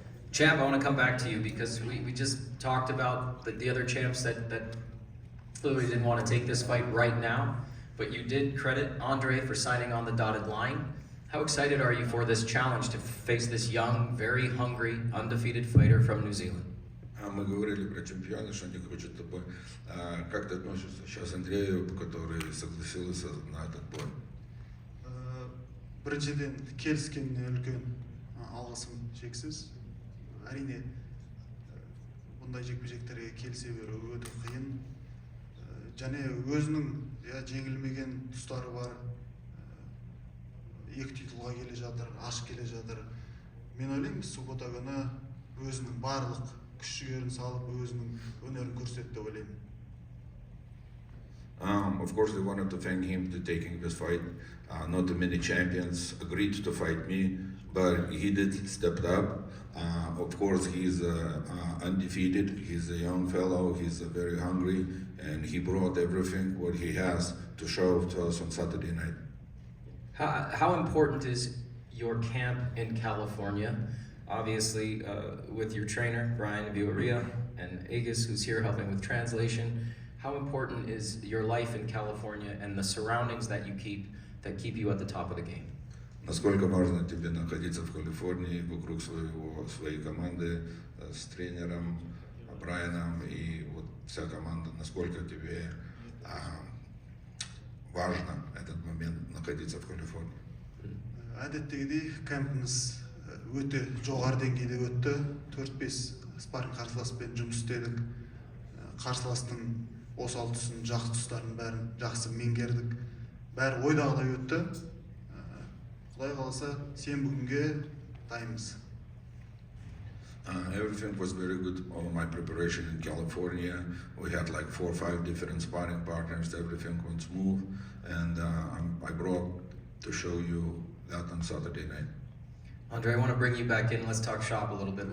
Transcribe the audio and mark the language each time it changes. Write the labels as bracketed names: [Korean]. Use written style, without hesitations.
[English] Champ, I want to come back to you because we just talked about the other champs that clearly didn't want to take this fight right now, but you did credit Andrei for signing on the dotted line. How excited are you for this challenge to face this young, very hungry, undefeated fighter from New Zealand? [Russian] Мы говорили про чемпиона, что они хотят тобой. Как ты относишься сейчас Андрею, который согласился на этот бой? [Kazakh] Біріншіден келіскеніне үлкен алғысым шексіз. Әрине бұндай жекпе-жектерге келісе беру өте қиын. Және өзінің жеңілмеген тұстары бар. Екі титулға келе жатыр, ашық келе жатыр. Мен ойлаймын, суббота күні өзінің барлық күш-жігерін салып, өзінің өнерін көрсетті деп ойлаймын. [English] Of course, they wanted to thank him to taking this fight. Not too many champions agreed to fight me, but he did step up. Of course, he's undefeated. He's a young fellow. He's very hungry, and he brought everything what he has to show to us on Saturday night. How important is your camp in California? Obviously, with your trainer, Brian Villarreal, and Aegis, who's here helping with translation. How important is your life in California and the surroundings that keep you at the top of the game? [Russian] Насколько важно тебе находиться в Калифорнии вокруг своей команды с тренером Брайаном и вот вся команда, насколько тебе важно этот момент находиться в Калифорнии? [Kazakh] Әдеттегідей кемпіміз өте жоғары деңгейде өтті. 4-5 спарринг қарсыласпен жұмыс істедік. Қарсыластың осал тұсын, жақсы тұстарын бәрін жақсы меңгердік. Бәрі ойдағыдай өтті. Құдай қаласа сенбі күнге дайынбыз. [English] Everything was very good. All my preparation in California. We had like 4 or 5 different sparring partners. Everything went smooth, and I brought to show you that on Saturday night. Andrei, I want to bring you back in. Let's talk shop a little bit.